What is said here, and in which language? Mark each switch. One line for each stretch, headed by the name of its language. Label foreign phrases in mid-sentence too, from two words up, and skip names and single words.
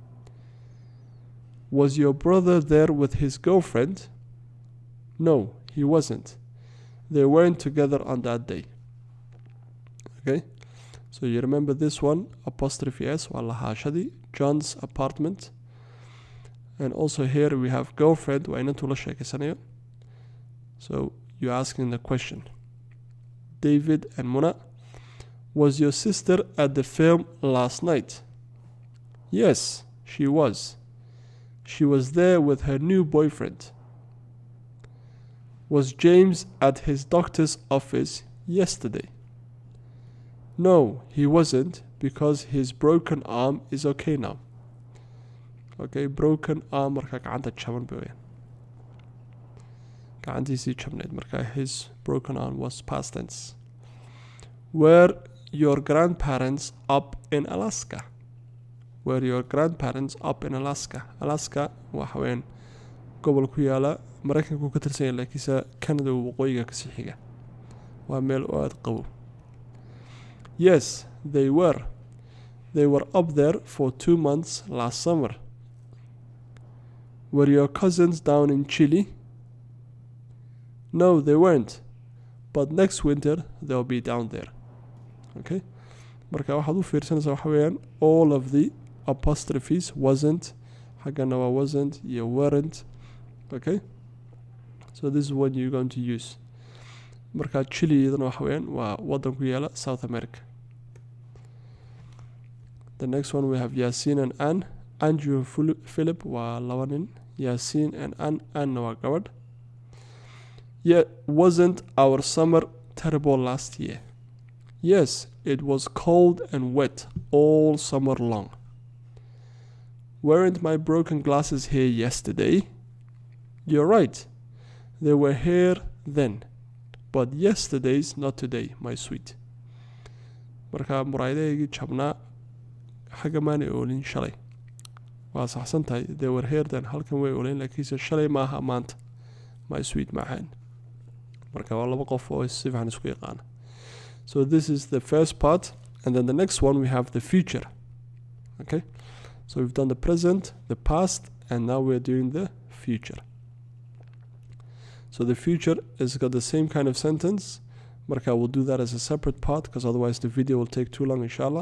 English: Was your brother there with his girlfriend? No, he wasn't. They weren't together on that day. Okay? So you remember this one, apostrophe S,
Somali: waa lahaashadii,
English: John's apartment. And also here we have girlfriend,
Somali: waa inantuu la sheekeysanayo.
English: So you're asking the question. David and Mona, was your sister at the film last night? Yes, she was. She was there with her new boyfriend. Was James at his doctor's office yesterday? No, he wasn't, because his broken arm is okay now. Okay, broken arm
Somali: marka gacanta jaban bay weeyaan. Gacantiisii jabneed marka
English: his broken arm was past tense. Were your grandparents up in Alaska? Were your grandparents up in Alaska?
Somali: Alaska waxa weeyaan gobol ku yaala Mareykanku ka tirsan yahay laakiinse Canada waqooyiga ka sii xiga. Waa meel aad qabow.
English: Yes, they were. They were up there for 2 months last summer. Were your cousins down in Chile? No, they weren't. But next winter they'll be down there.
Somali: Okay? Marka waxaad u fiirsanaysaa waxa weeyaan
English: all of the apostrophes wasn't,
Somali: xaggana waa wasn't iyo weren't. Okay?
English: So this is what you're going to use.
Somali: Marka Chile iyadana waxa weeyaan waa wadan ku yaala South America.
English: The next one we have Yasin and Anne.
Somali: Andrew and Philip waa laba nin. Yasin and Anne waa gabadh.
English: Yeah, wasn't our summer terrible last year? Yes, it was cold and wet all summer long. Weren't my broken glasses here yesterday? You're right. They were here then. But yesterday's not today, my sweet.
Somali: Marka muraayadahaygii jabnaa xagga maanay oolin shalay. Waa saxsan tahay.
English: They were here then.
Somali: Halkan way oolin laakiinse shalay maaha maanta.
English: My sweet
Somali: maahan. Marka waa laba qof oo si fiican isku yaqaan.
English: So this is the first part, and then the next one we have the future. Okay? So we've done the present, the past, and now we're doing the future. So the future has got the same kind of sentence. Marka, we'll do that as a separate part because otherwise the video will take too long, inshallah.